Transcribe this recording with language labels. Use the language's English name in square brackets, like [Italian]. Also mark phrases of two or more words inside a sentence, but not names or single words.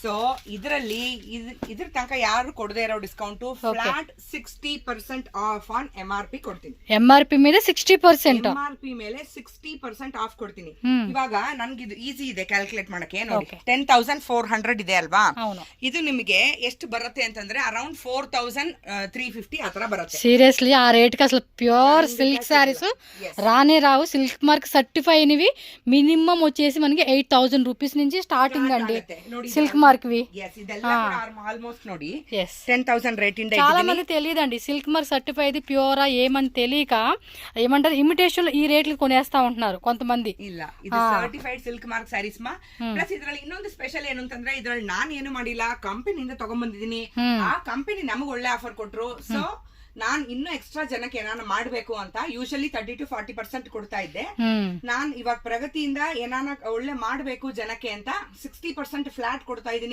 [Kannada] ಸೊ ಇದರಲ್ಲಿ ಇದ್ರ ತನಕ ಯಾರು ಕೊಡದೇ ಇರೋ [English] discount flat 60% off on MRP [Kannada] ಕೊಡ್ತೀನಿ. MRP ಮೇಲೆ 60%. MRP ಮೇಲೆ 60% ಆಫ್ ಕೊಡ್ತೀನಿ. ಇವಾಗ ನನ್ಗೆ ಇದು ಈಸಿ ಇದೆ ಕ್ಯಾಲ್ಕುಲೇಟ್ ಮಾಡಕ್ಕೆ. ನೋಡಿ 10,400 ಇದೆ ಅಲ್ವಾ, ಇದು ನಿಮಗೆ ಎಷ್ಟು ಬರುತ್ತೆ ಅಂತಂದ್ರೆ ಅರೌಂಡ್ 4,350 ಆತರ ಬರುತ್ತೆ. [Telugu] సీరియస్లీ ఆ రేట్కి అసలు [English] pure silk sarees [Telugu] రానే రావు. సిల్క్ మార్క్ సర్టిఫై అయినవి మినిమం వచ్చేసి మనకి 8,000 రూపీస్ నుంచి స్టార్టింగ్ అండి సిల్క్ మార్క్ వి. ఆల్మోస్ట్ ನೋಡಿ 10,000 రేట్ ఇండ. చాలా మంది తెలియదండి సిల్క్ మార్క్ సర్టిఫై ఇది ప్యూరా ఏమని తెలియక ఏమంటారు ఇమిటేషన్ ఈ రేట్లు కొనేస్తా ఉంటున్నారు కొంతమంది. [Kannada] ಇಲ್ಲ, ಇದು [English] certified Silk Mark sarees [Kannada] ಮಾ. ಪ್ಲಸ್ ಇದ್ರಲ್ಲಿ ಇನ್ನೊಂದು ಸ್ಪೆಷಲ್ ಏನು ಅಂತಂದ್ರೆ ಇದ್ರಲ್ಲಿ ನಾನು ಏನು ಮಾಡಿಲ್ಲ, ಕಂಪನಿಯಿಂದ ತಗೊಂಡ್ಬಂದಿದ್ದೀನಿ. ಆ ಕಂಪನಿ ನಮಗೆ ಒಳ್ಳೆ ಆಫರ್ ಕೊಟ್ರು. ಸೊ ನಾನ್ ಇನ್ನು ಎಕ್ಸ್ಟ್ರಾ ಜನಕ್ಕೆ ಏನಾನ ಮಾಡ್ಬೇಕು ಅಂತ ಯೂಶಲಿ 30 to 40% ಕೊಡ್ತಾ ಇದ್ದೆ. ನಾನ್ ಇವಾಗ ಪ್ರಗತಿಯಿಂದ ಏನಾನ ಒಳ್ಳೆ ಮಾಡ್ಬೇಕು ಜನಕ್ಕೆ ಅಂತ 60% ಫ್ಲಾಟ್ ಕೊಡ್ತಾ ಇದೀನಿ.